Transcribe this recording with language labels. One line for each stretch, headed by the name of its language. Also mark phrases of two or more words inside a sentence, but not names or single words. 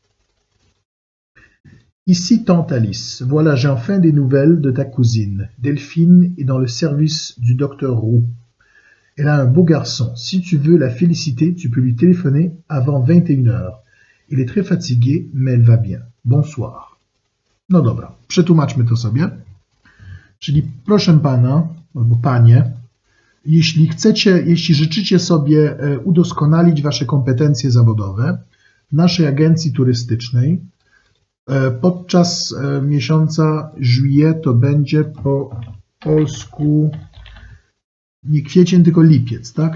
French: Ici tante Alice, voilà, j'ai enfin des nouvelles de ta cousine. Delphine est dans le service du docteur Roux. Elle a un beau garçon. Si tu veux la féliciter, tu peux lui téléphoner avant 21 h. Il est très fatigué, mais elle va bien. Bonsoir.
Polish: No dobra, przetłumaczmy to sobie. Czyli proszę pana, albo panie, jeśli życzycie sobie udoskonalić wasze kompetencje zawodowe w naszej agencji turystycznej, podczas miesiąca juillet to będzie po polsku nie kwiecień, tylko lipiec, tak?